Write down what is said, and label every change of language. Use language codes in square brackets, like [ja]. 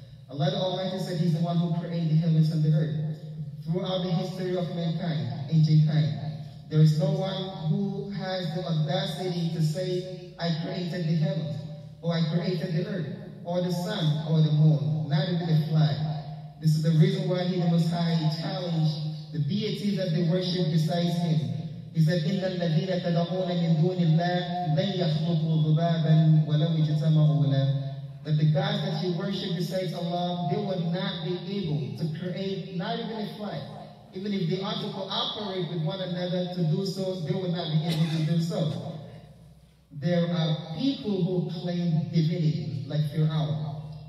[en] Allah the Almighty said he's the one who created the heavens and the earth. Throughout the history of mankind, ancient kind, there is no one who has the audacity to say, I created the heavens, or I created the earth, or the sun, or the moon, not even the fly. This is the reason why he, the Most High, challenged the deities that they worship besides him. He said, [ar] إِنَّ الَّذِينَ تَدَعُونَ مِن دُونِ اللَّهِ لَن يَخْلُقُوا ذُبَابًا وَلَوْ اجْتَمَعُوا لَهُ. [en] That the gods that you worship besides Allah, they will not be able to create not even a fly. Even if they ought to cooperate with one another to do so, they will not be able to do so. There are people who claim divinity, like Fir'aun.